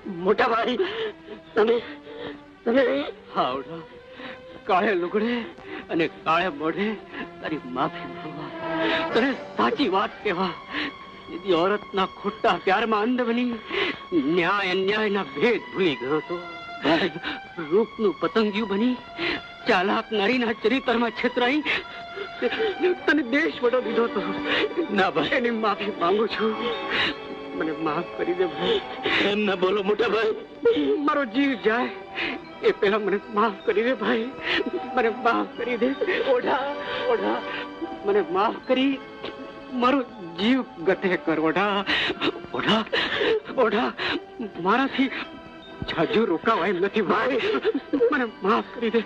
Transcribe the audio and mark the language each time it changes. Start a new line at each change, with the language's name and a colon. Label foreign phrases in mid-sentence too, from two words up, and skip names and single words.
Gujarati: મોટા ભાઈ તમે તમે હાવડા કાળે લુગડે અને કાળે મોઢે તારી માફી માંગવા, તને સાચી વાત કહેવા, ઔરતના ખોટા પ્યાર માં અંધ બની, ન્યાય અન્યાય ના ભેદ ભૂલી ગયો તો રૂપ નું પતંગિયું બની, ચાલાક નારી ના ચરિત્ર માં છેતરાઈ તને દેશ વટો દીધો તો ના ભાઈ એની માફી માંગું છું, મને માફ કરી દે ભાઈ. એમ ના બોલો મોટા ભાઈ, મારો જીવ જાય એ પહેલા મને માફ કરી દે ભાઈ, મને માફ કરી દે. ઓઢા ઓઢા મને માફ કરી મારો જીવ ગતે કર. ઓઢા ઓઢા ઓઢા મારાથી જાજુ રોકાવાય નથી ભાઈ, મને માફ કરી દે.